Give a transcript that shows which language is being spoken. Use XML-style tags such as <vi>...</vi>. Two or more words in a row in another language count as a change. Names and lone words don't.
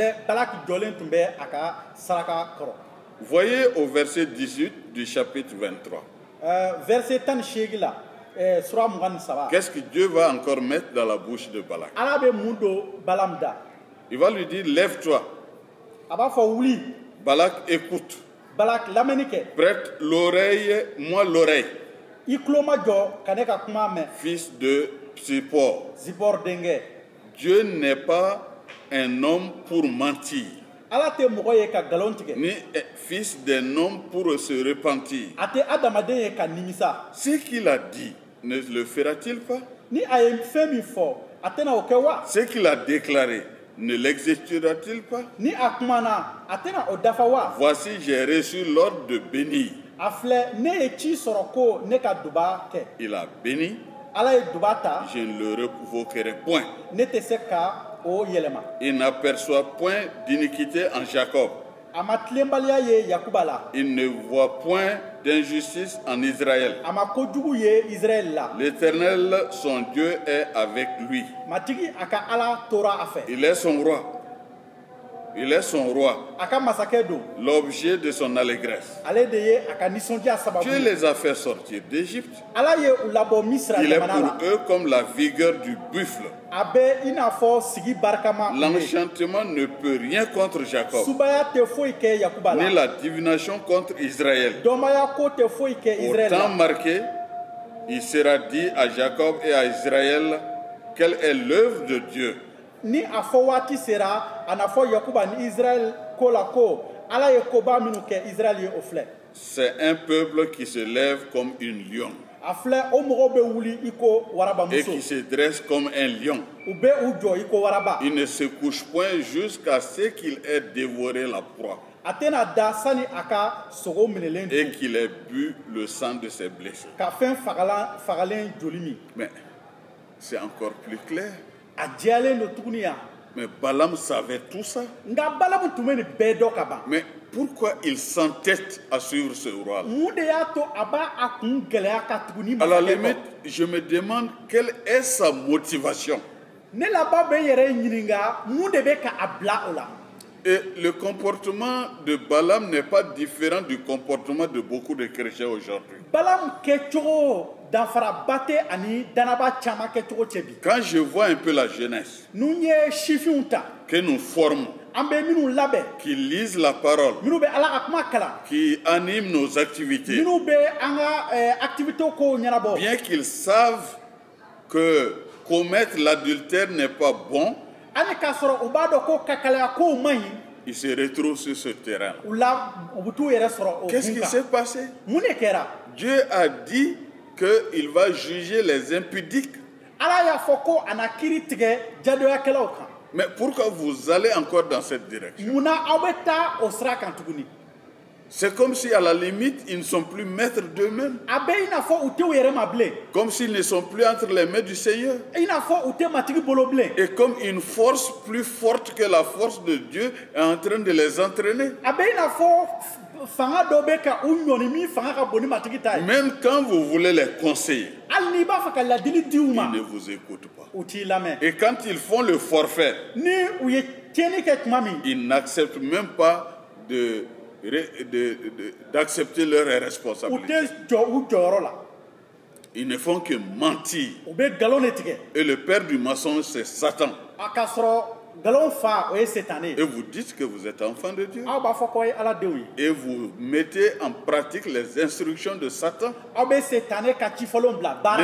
<fr>Voyez au verset 18 du chapitre 23. Qu'est-ce que Dieu va encore mettre dans la bouche de Balak? Il va lui dire, lève-toi. Balak écoute.</fr> <bm>Balak lamɛnni kɛ.</bm> <fr>Prête l'oreille, moi l'oreille.</fr> <bm>I tulo ma jɔ ka ne ka kuma mɛn.</bm> <fr>Fils de Zippor.</fr> <bm>Zippor denkɛ.</bm> <fr>Dieu n'est pas un homme pour mentir,</fr> <bm>Ala tɛ mɔgɔ ye ka nkalon tigɛ.</bm> <fr>ni fils d'un homme pour se repentir.</fr> <bm>A tɛ adamaden ye ka nimisa.</bm> <fr>Ce qu'il a dit, ne le fera-t-il pas?</fr> <bm>Ni a ye fɛn min fɔ a tɛna o kɛ wa.</bm> <fr>Ce qu'il a déclaré, ne l'exécutera-t-il pas?</fr> <bm>Ni a kumana a tɛna o dafa wa.</bm> <fr>Voici, j'ai reçu l'ordre de bénir.</fr> <bm>A filɛ ne ye ci sɔrɔ ko ne ka duba kɛ.</bm> <fr>Il a béni,</fr> <bm>Ala ye duba ta.</bm> <fr>je ne le révoquerai point.</fr> <bm>Ne tɛ se ka o yɛlɛma.</bm> <fr>Il n'aperçoit point d'iniquité en Jacob.</fr> <bm>A ma tilenbaliya ye Yakuba la.</bm> <fr>Il ne voit point d'injustice en Israël.</fr> <bm>A ma kojugu ye Israël la.</bm> <fr>L'Éternel, son Dieu, est avec lui.</fr> <bm>Matigi a ka Ala tora a fɛ.</bm> <fr>Il est son roi. Il est son roi,</fr> <bm>A ka masakɛ don.</bm> <fr>l'objet de son allégresse.</fr> <bm>Ale de ye a ka nisɔndiya sababu.</bm> <fr>Dieu les a fait sortir d'Égypte.</fr> <bm>Ala ye u labɔ Misira</bm> <fr>Il est</fr> <bm>jamana la.</bm> <fr>pour eux comme la vigueur du buffle.</fr> <bm>A bɛ i n'a fɔ sigi barikama u ye.</bm> <fr>L'enchantement ne peut rien contre Jacob,</fr> <bm>Subaya tɛ foyi kɛ Yakuba ni la.</bm> <fr>la divination contre Israël.</fr> <bm>Dɔnbaya ko tɛ foyi kɛ</bm> <fr>Au</fr> <bm>Israël</bm> <fr>temps</fr> <bm>la.</bm> <fr>marqué, il sera dit à Jacob et à Israël quelle est l'œuvre de Dieu.</fr> <bm>Ni a fɔ waati sera a na fɔ Yakuba ni Israël ko la ko Ala ye koba minnu kɛ Israël ye o filɛ.</bm> <fr>C'est un peuple qui se lève comme une lion</fr> <bm>A filɛ o mɔgɔw bɛ wuli i ko</bm> <fr>et</fr> <bm>warabamuso.</bm> <fr>qui se dresse comme un lion.</fr> <bm>U bɛ u jɔ i ko waraba.</bm> <fr>Il ne se couche point jusqu'à ce qu'il ait dévoré la proie</fr> <bm>A tɛna da sani a ka sogo minɛlen</bm> <fr>et</fr> <bm>dun</bm> <fr>qu'il ait bu le sang de ses blessés.</fr> <bm>ka fɛn fagalen joli min.</bm> <fr>Mais c'est encore plus clair.</fr> <bm>A jɛyalen don tuguni yan.</bm> <fr>Mais Balaam savait tout ça.</fr> <bm>Nka Balamu tun bɛ nin bɛɛ dɔn ka ban.</bm> <fr>Mais pourquoi il s'entête à suivre ce roi-là?</fr> <bm>Mun de y'a to a b'a a kun gɛlɛya ka tugu ni</bm> <fr>À la</fr> <bm>masakɛ</bm> <fr>limite,</fr> <bm>kɔ.</bm> <fr>je me demande quelle est sa motivation.</fr> <bm>Ne laban bɛ n yɛrɛ ɲininka mun de bɛ ka a bila o la.</bm> <fr>Et le comportement de Balaam n'est pas différent du comportement de beaucoup de chrétiens aujourd'hui.</fr> <bm>Balamu kɛcogo danfaraba tɛ ani danaba caman kɛcogo cɛ bi.</bm> <fr>Quand je vois un peu la jeunesse</fr> <bm>N'u ye sifinw ta</bm> <fr>que nous formons,</fr> <bm>an bɛ minnu labɛn</bm> <fr>qui lisent la parole,</fr> <bm>minnu bɛ Ala ka kuma kalan</bm> <fr>qui animent nos activités,</fr> <bm>minnu bɛ an ka activité kow ɲɛnabɔ.</bm> <fr>bien qu'ils savent que commettre l'adultère n'est pas bon,</fr> <bm>Hali k'a sɔrɔ u b'a dɔn ko kakalaya kow man ɲi</bm> <fr>ils se retrouvent sur ce terrain.</fr> <bm>u la u bɛ t'u yɛrɛ sɔrɔ o</bm> <fr>Qu'est-ce</fr> <bm>kun</bm> <fr>qui</fr> <bm>kan.</bm> <fr>s'est passé?</fr> <bm>Mun de kɛra?</bm> <fr>Dieu a dit qu'il va juger les impudiques.</fr> <bm>Ala y'a fɔ ko a na kiiri tigɛ jadoyakɛlaw kan.</bm> <fr>Mais pourquoi vous allez encore dans cette direction?</fr> <bm>Munna aw bɛ taa o sira kan tuguni?</bm> <fr>C'est comme si à la limite, ils ne sont plus maîtres d'eux-mêmes.</fr> <bm>A bɛ i n'a fɔ u tɛ u yɛrɛ ma bilen.</bm> <fr>Comme s'ils ne sont plus entre les mains du Seigneur.</fr> <bm>I n'a fɔ u tɛ matigi bolo bilen.</bm> <fr>Et comme une force plus forte que la force de Dieu est en train de les entraîner.</fr> <bm>A bɛ i n'a fɔ fanga dɔ bɛ ka u ɲɔni min fanga ka bon ni matigi ta ye.</bm> <fr>Même quand vous voulez les conseiller,</fr> <bm>Hali n'i b'a fɛ ka ladili di u ma</bm> <fr>ils ne vous écoutent pas.</fr> <bm>u t'i lamɛn.</bm> <fr>Et quand ils font le forfait,</fr> <bm>Ni u ye tiɲɛni kɛ tuma min</bm> <fr>ils n'acceptent même pas d'accepter leurs</fr> <bm>u</bm> <fr>responsabilités.</fr> <bm>tɛ jɔ u jɔyɔrɔ la.</bm> <fr>Ils ne font que mentir.</fr> <bm>U bɛ nkalon de tigɛ.</bm> <fr>Et le père du mensonge, c'est Satan.</fr> <bm>A ka sɔrɔ nkalon fa o ye setan ye.</bm> <fr>Et vous dites que vous êtes enfant de Dieu.</fr> <bm>Aw b'a fɔ k'aw ye Ala denw ye.</bm> <fr>Et vous mettez en pratique les instructions de Satan,</fr> <bm>Aw bɛ setan ka cifɔlenw bila baara la.</bm>